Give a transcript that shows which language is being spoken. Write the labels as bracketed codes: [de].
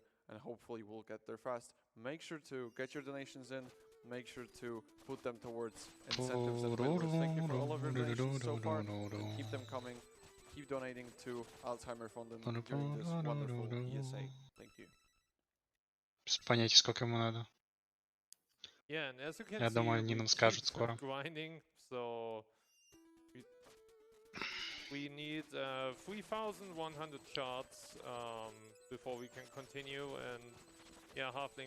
[en] And hopefully we'll get there fast. Make sure to get your donations in. Make sure to put them towards incentives and win. Thank you for all of your donations so far. And keep them coming. Keep donating to Alzheimer Fund during this wonderful ESA. Thank you. [ru] Без понятия, сколько ему надо. [en] Yeah, and as you can [ru] Я думаю, они нам скажут скоро. [en] Grinding, so we need 3,100 shards before we can continue, and yeah, halfling.